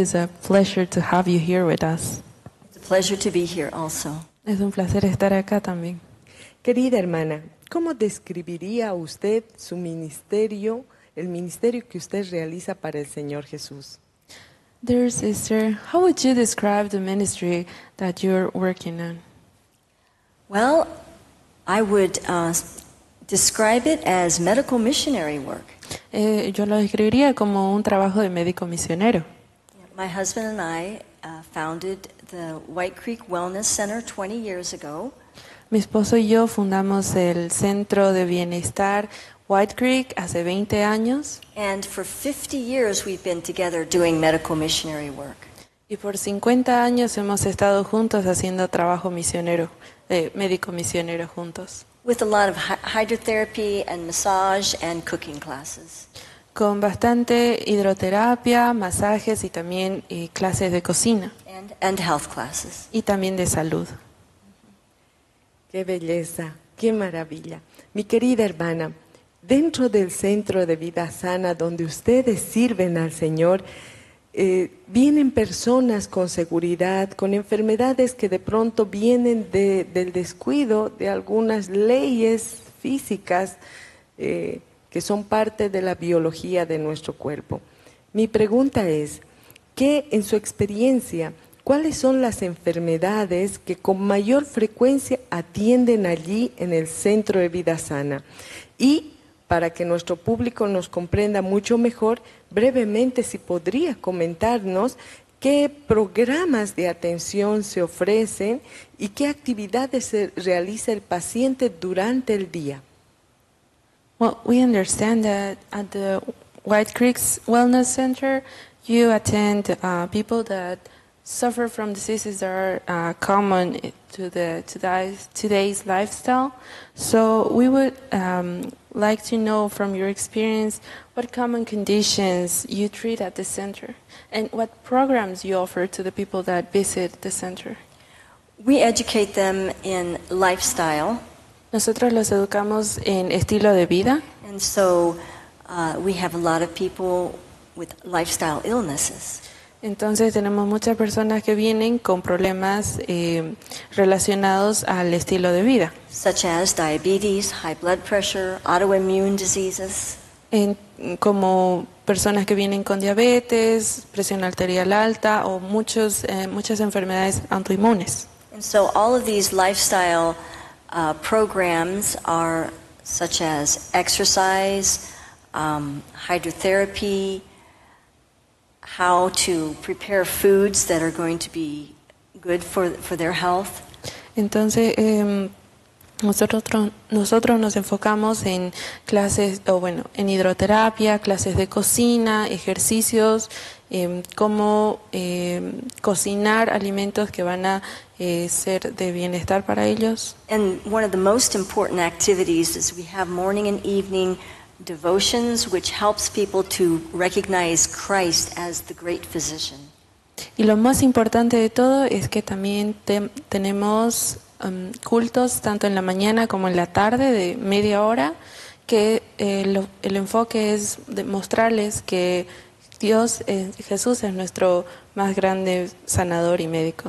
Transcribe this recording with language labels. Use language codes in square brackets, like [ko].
[en] It's a pleasure to have you here with us. It's a pleasure to be here also. [es] Es un placer estar acá también. Querida hermana, ¿cómo describiría usted su ministerio, el ministerio que usted realiza para el Señor Jesús? [en] Dear sister, how would you describe the ministry that you're working on? Well, I would describe it as medical missionary work. [es] Yo lo describiría como un trabajo de médico misionero. [en] My husband and I founded the White Creek Wellness Center 20 years ago. [es] Mi esposo y yo fundamos el Centro de Bienestar White Creek hace 20 años. [en] And for 50 years we've been together doing medical missionary work. [es] Y por 50 años hemos estado juntos haciendo trabajo misionero, médico misionero juntos. [en] With a lot of hydrotherapy and massage and cooking classes. [es] Con bastante hidroterapia, masajes y también clases de cocina. [en] And health classes. [es] Y también de salud. ¡Qué belleza! ¡Qué maravilla! Mi querida hermana, dentro del Centro de Vida Sana, donde ustedes sirven al Señor, vienen personas con seguridad, con enfermedades que de pronto vienen del descuido de algunas leyes físicas que son parte de la biología de nuestro cuerpo. Mi pregunta es, ¿qué en su experiencia... ¿cuáles son las enfermedades que con mayor frecuencia atienden allí en el Centro de Vida Sana? Y para que nuestro público nos comprenda mucho mejor, brevemente si podría comentarnos qué programas de atención se ofrecen y qué actividades se realiza el paciente durante el día. [en] Well, we understand that at the White Creek Wellness Center, you attend people that suffer from diseases that are common to the today's lifestyle. So we would like to know from your experience what common conditions you treat at the center and what programs you offer to the people that visit the center. We educate them in lifestyle. [es] Nosotros los educamos en estilo de vida. [en] And so we have a lot of people with lifestyle illnesses. [es] Entonces tenemos muchas personas que vienen con problemas relacionados al estilo de vida. [en] Such as diabetes, high blood pressure, autoimmune diseases. [es] Como personas que vienen con diabetes, presión arterial alta o muchas enfermedades autoinmunes. [en] And so all of these lifestyle programs are such as exercise, hydrotherapy, how to prepare foods that are going to be good for their health. [es] Entonces, nosotros nos enfocamos en clases, en hidroterapia, clases de cocina, ejercicios, cómo cocinar alimentos que van a ser de bienestar para ellos. [en] And one of the most important activities is we have morning and evening devotions, which helps people to recognize Christ as the great physician. [es] Y lo más importante de todo es que también tenemos cultos tanto en la mañana como en la tarde de media hora, que el enfoque es demostrarles que Dios, Jesús, es nuestro más grande sanador y médico.